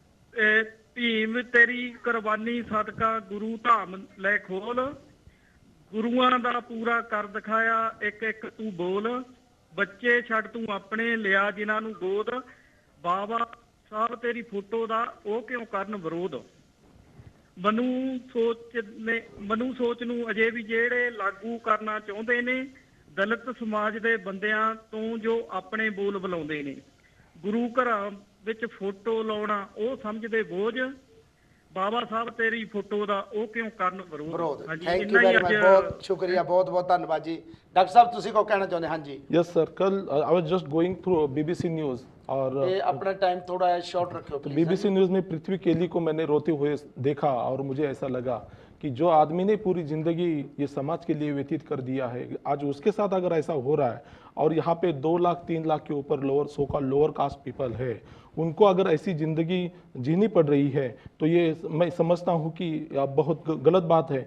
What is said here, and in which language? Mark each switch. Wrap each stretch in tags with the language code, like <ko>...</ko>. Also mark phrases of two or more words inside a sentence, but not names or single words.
<pa>ਭੀਮ ਤੇਰੀ ਕੁਰਬਾਨੀ ਸਦਕਾ ਗੁਰੂ ਧਾਮ ਲੈ ਖੋਲ, ਗੁਰੂਆਂ ਦਾ ਪੂਰਾ ਕਰ ਦਿਖਾਇਆ ਇੱਕ ਇੱਕ ਤੂੰ ਬੋਲ, ਬੱਚੇ ਛੱਡ ਤੂੰ ਆਪਣੇ ਲਿਆ ਜਿਨ੍ਹਾਂ ਨੂੰ ਗੋਦ, ਬਾਬਾ ਸਾਹਿਬ ਤੇਰੀ ਫੋਟੋ ਦਾ ਉਹ ਕਿਉਂ ਕਰਨ ਵਿਰੋਧ, ਮਨੂ ਸੋਚ ਨੂੰ ਅਜੇ ਵੀ ਜਿਹੜੇ ਲਾਗੂ ਕਰਨਾ ਚਾਹੁੰਦੇ ਨੇ, ਦਲਿਤ ਸਮਾਜ ਦੇ ਬੰਦਿਆਂ ਤੋਂ ਜੋ ਆਪਣੇ ਬੋਲ ਬੁਲਾਉਂਦੇ ਨੇ, ਗੁਰੂ ਘਰਾਂ ਵਿੱਚ ਫੋਟੋ ਲਾਉਣਾ ਉਹ ਸਮਝਦੇ ਬੋਝ, ਬਾਬਾ ਸਾਹਿਬ ਤੇਰੀ ਫੋਟੋ ਦਾ ਉਹ ਕਿਉਂ ਕਰਨ ਵਿਰੋਧ।</pa> <en>Thank you very much,</en> <hi>बहुत शुक्रिया, बहुत बहुत धन्यवाद जी। डॉक्टर साहब</hi> <pa>ਤੁਸੀਂ ਕੋ ਕਹਿਣਾ ਚਾਹੁੰਦੇ? ਹਾਂਜੀ</pa> <en>Yes sir, कल I was just going through BBC News और</en> <hi>अपना टाइम थोड़ा शॉर्ट रखो तो बीबीसी न्यूज़ में पृथ्वी केली को मैंने रोते हुए देखा और मुझे ऐसा लगा कि जो आदमी ने पूरी ज़िंदगी ये समाज के लिए व्यतीत कर दिया है, आज उसके साथ अगर ऐसा हो रहा है और यहाँ पे 2 लाख 3 लाख के ऊपर</hi> <en>lower caste people</en> <hi>है, उनको अगर ऐसी ज़िंदगी जीनी पड़ रही है तो ये मैं समझता हूँ कि बहुत गलत बात है।</hi>